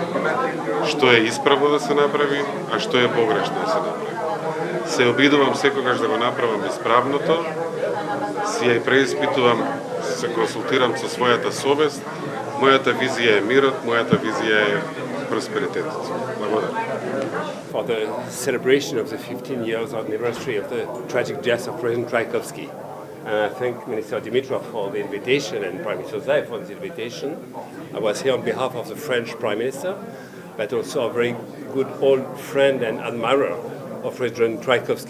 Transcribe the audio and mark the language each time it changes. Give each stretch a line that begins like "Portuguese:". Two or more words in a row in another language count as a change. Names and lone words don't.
Macedonian: Што е исправно да се направи, а што е погрешно да се направи. Се обидувам секогаш да го направам исправното, си ја и преиспитувам, се консултирам со својата совест. Мојата визија е мирот, мојата визија е просперитетот. Благодарам.
English: For the celebration of the 15 years anniversary of the tragic death of President Tchaikovsky. And I thank Minister Dimitrov for the invitation and Prime Minister Zaev for the invitation. I was here on behalf of the French Prime Minister, but also a very good old friend and admirer of President Tchaikovsky.